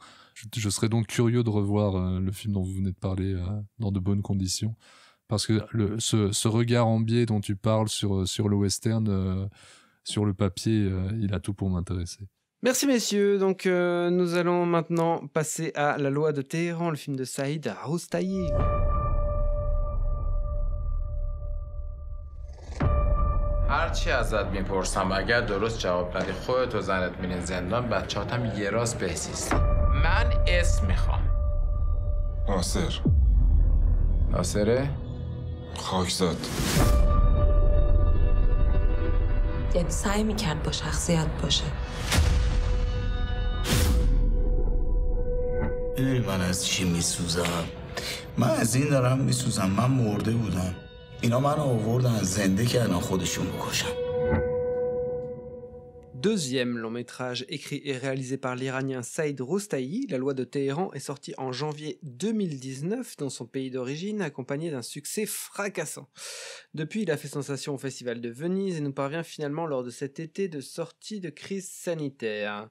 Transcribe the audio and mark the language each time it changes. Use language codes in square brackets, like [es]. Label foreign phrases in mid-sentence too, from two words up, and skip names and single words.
[fr] Je serais donc curieux de revoir le film dont vous venez de parler dans de bonnes conditions, parce que ce regard en biais dont tu parles sur le western, sur le papier, il a tout pour m'intéresser. Merci messieurs, donc nous allons maintenant passer à La Loi de Téhéran, le film de Saïd Roustayi. [fa] هرچی ازت میپرسم اگر درست جواب ندی خودت و زنت میرین زندان، بچه‌هاتم یه راست بهزیستی. من اسم میخوام. ناصر. ناصره؟ خاکزاد. یعنی سعی میکرد با شخصیت باشه. میدونی من از چی میسوزم؟ من از این دارم میسوزم. من مرده بودم، اینا منو آوردن زنده کردن خودشون بکشن. [fr] Deuxième long métrage écrit et réalisé par l'Iranien Saïd Roustayi, La Loi de Téhéran est sorti en janvier 2019 dans son pays d'origine, accompagné d'un succès fracassant. Depuis, il a fait sensation au Festival de Venise et nous parvient finalement lors de cet été de sortie de crise sanitaire.